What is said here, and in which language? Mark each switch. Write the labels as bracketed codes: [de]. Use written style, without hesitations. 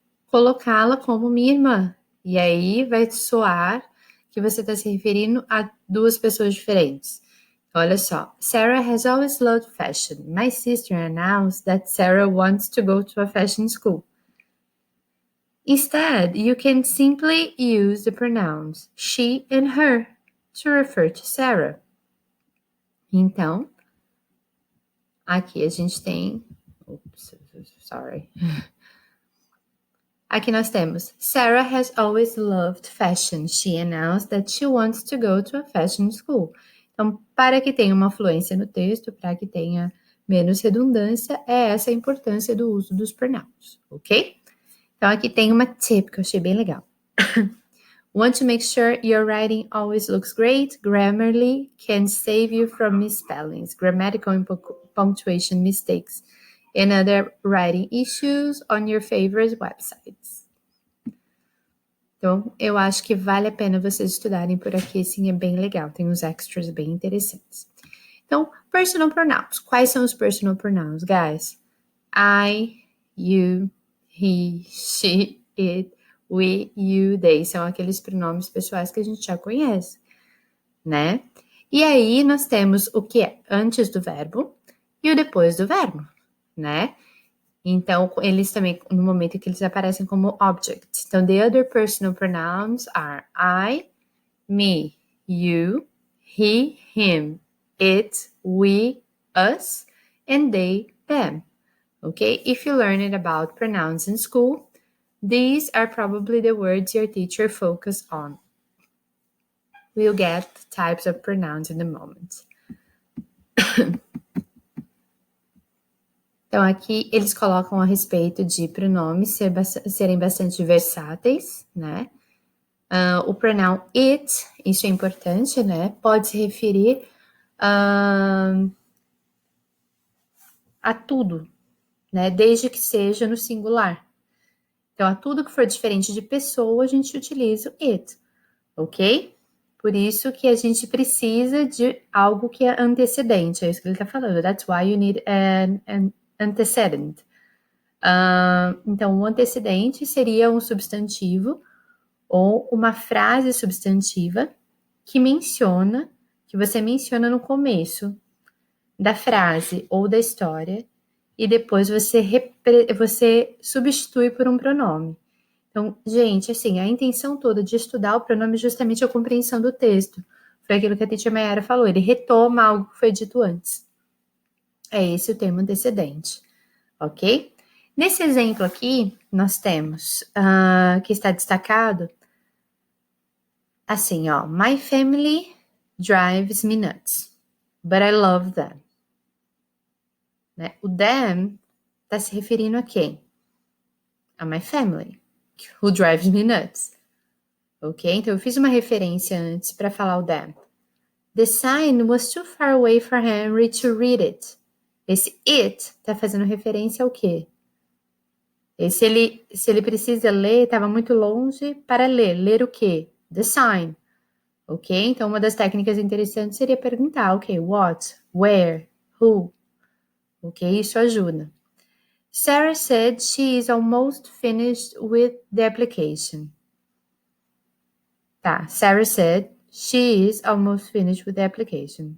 [pt] Colocá-la como minha irmã. E aí vai soar que você está se referindo a duas pessoas diferentes. Olha só. [en] Sarah has always loved fashion. My sister announced that Sarah wants to go to a fashion school. Instead, you can simply use the pronouns she and her to refer to Sarah. [pt] Então, aqui a gente tem... [en] Oops, sorry. [pt] Aqui nós temos [en] Sarah has always loved fashion. She announced that she wants to go to a fashion school. [pt] Então, para que tenha uma fluência no texto, para que tenha menos redundância, é essa a importância do uso dos pronouns, ok? Então, aqui tem uma tip que eu achei bem legal. [en] Want to make sure your writing always looks great? Grammarly can save you from misspellings, grammatical and punctuation mistakes, and other writing issues on your favorite websites. [pt] Então, eu acho que vale a pena vocês estudarem por aqui, sim, é bem legal, tem uns extras bem interessantes. Então, personal pronouns. Quais são os personal pronouns, guys? [en] I, you, he, she, it, we, you, they. [pt] São aqueles pronomes pessoais que a gente já conhece, né? E aí, nós temos o que é antes do verbo e o depois do verbo, né? Então, eles também, no momento que eles aparecem como object. [en] Então, the other personal pronouns are I, me, you, he, him, it, we, us, and they, them. Okay? If you learned about pronouns in school, these are probably the words your teacher focused on. We'll get types of pronouns in a moment. [pt] Então, aqui eles colocam a respeito de pronomes serem bastante versáteis, né? O pronoun it, isso é importante, né? Pode se referir a tudo, né? Desde que seja no singular. Então, a tudo que for diferente de pessoa, a gente utiliza o it, ok? Por isso que a gente precisa de algo que é antecedente. É isso que ele está falando. [en] That's why you need an antecedent. [pt] Então, o antecedente seria um substantivo ou uma frase substantiva que você menciona no começo da frase ou da história e depois você substitui por um pronome. Então, gente, assim, a intenção toda de estudar o pronome é justamente a compreensão do texto. Foi aquilo que a Teacher Mayara falou, ele retoma algo que foi dito antes. É esse o termo antecedente, ok? Nesse exemplo aqui, nós temos, que está destacado, assim, ó, [en] my family drives me nuts, but I love them. [pt] Né? O them está se referindo a quem? [en] A my family, who drives me nuts. [pt] Ok? Então, eu fiz uma referência antes para falar o them. [en] The sign was too far away for Henry to read it. [pt] Esse it está fazendo referência ao quê? Se ele precisa ler, estava muito longe para ler. Ler o quê? [en] The sign. [pt] Ok? Então, uma das técnicas interessantes seria perguntar, ok, [en] what, where, who. [pt] Ok? Isso ajuda. [en] Sarah said she is almost finished with the application. Tá, Sarah said she is almost finished with the application.